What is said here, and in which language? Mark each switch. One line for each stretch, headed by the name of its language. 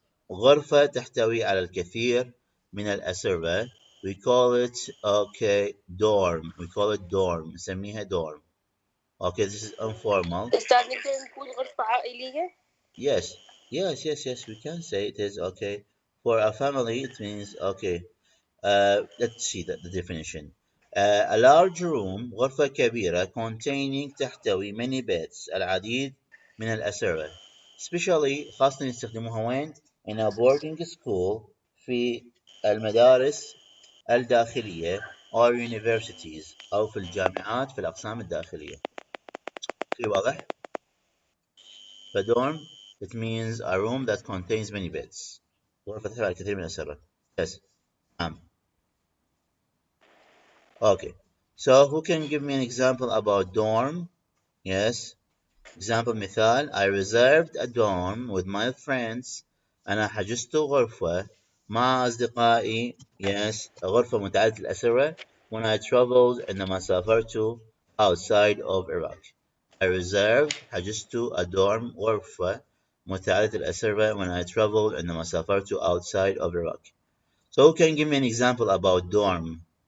Arabic: غرفة تحتوي على الكثير من الأسرة.
English: We call it dorm.
Arabic: نسميها
English: dorm. Okay, this is informal.
Arabic: أستاذ نقدر نقول غرفة عائلية؟
English: Yes, Yes, yes, yes, we can say it is okay. For a family, it means okay. Let's see the definition. A large room
Arabic: غرفة كبيرة
English: containing
Arabic: تحتوي
English: many beds
Arabic: العديد من الأسرة.
English: Especially
Arabic: خاصة يستخدموها وين؟
English: in a boarding school
Arabic: في المدارس الداخلية
English: or universities
Arabic: أو في الجامعات في الأقسام الداخلية. في واضح؟
English: فدورم it means a room that contains many beds.
Arabic: غرفة تحتوي على الكثير من الأسرة.
English: Yes. Okay. So who can give me an example about dorm? Yes. Example
Arabic: مثال
English: I reserved a dorm with my friends.
Arabic: أنا حجزت غرفة مع أصدقائي.
English: Yes.
Arabic: غرفة متعددة الأسرة
English: when I traveled
Arabic: عندما سافرت
English: outside of Iraq. I reserved
Arabic: حجزت
English: a dorm
Arabic: غرفة متعددة الأسرة
English: when I traveled
Arabic: عندما سافرت
English: outside of Iraq. So who can give me an example about dorm?